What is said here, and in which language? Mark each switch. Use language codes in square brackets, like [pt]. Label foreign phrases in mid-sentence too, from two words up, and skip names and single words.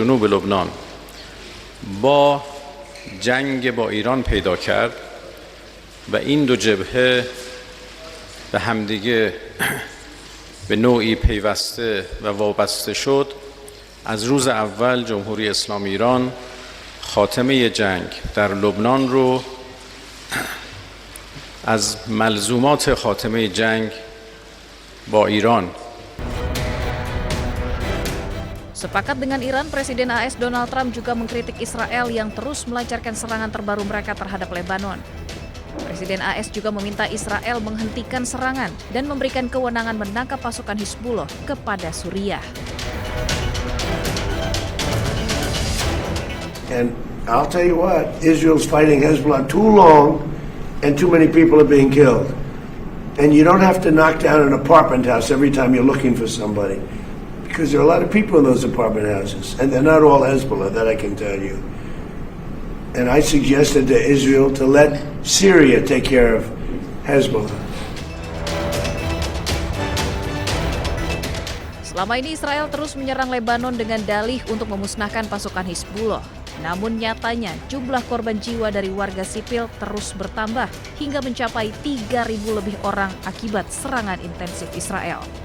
[fa] جنوب لبنان با جنگ با ایران پیدا کرد و این دو جبهه به همدیگه به نوعی پیوسته و وابسته شد از روز اول جمهوری اسلامی ایران خاتمه جنگ در لبنان رو از ملزومات خاتمه جنگ با ایران. [id] Sepakat dengan Iran, Presiden AS Donald Trump juga mengkritik Israel yang terus melancarkan serangan terbaru mereka terhadap Lebanon. Presiden AS juga meminta Israel menghentikan serangan dan memberikan kewenangan menangkap pasukan Hizbullah kepada Suriah. [en] And I'll tell you what, Israel's fighting Hezbollah too long and too many people are being killed. And you don't have to knock down an apartment house every time you're looking for somebody. Because there are a lot of people in those apartment houses, and they're not all Hezbollah, that I can tell you. And I suggested to Israel to let Syria take care of Hezbollah. [id] Selama ini Israel terus menyerang Lebanon dengan dalih untuk memusnahkan pasukan Hizbullah. Namun nyatanya jumlah korban jiwa dari warga sipil terus bertambah hingga mencapai 3.000 lebih orang akibat serangan intensif Israel.